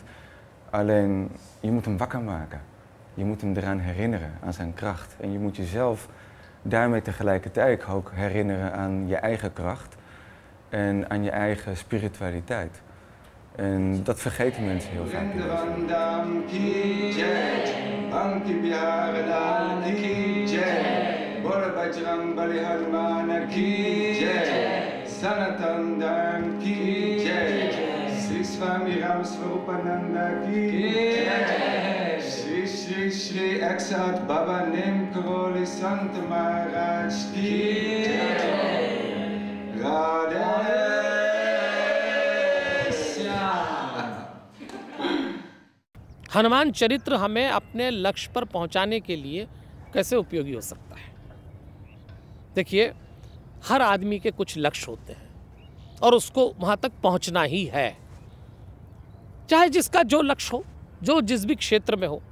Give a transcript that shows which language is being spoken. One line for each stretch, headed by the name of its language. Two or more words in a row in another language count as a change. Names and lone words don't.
Dutch: Alleen, je moet hem wakker maken. Je moet hem eraan herinneren, aan zijn kracht. En je moet jezelf daarmee tegelijkertijd ook herinneren aan je eigen kracht en aan je eigen spiritualiteit. En dat vergeten mensen heel vaak.
Hindi: स्वामी राम स्वरूपानंद की जय. श्री श्री श्री Exat बाबा नीम करोली संत महाराज की जय. राधे श्याम. हनुमान चरित्र हमें अपने लक्ष्य पर पहुंचाने के लिए कैसे उपयोगी हो सकता है। देखिए, हर आदमी के कुछ लक्ष्य होते हैं और उसको वहां तक पहुंचना ही है, चाहे जिसका जो लक्ष्य हो, जो जिस भी क्षेत्र में हो।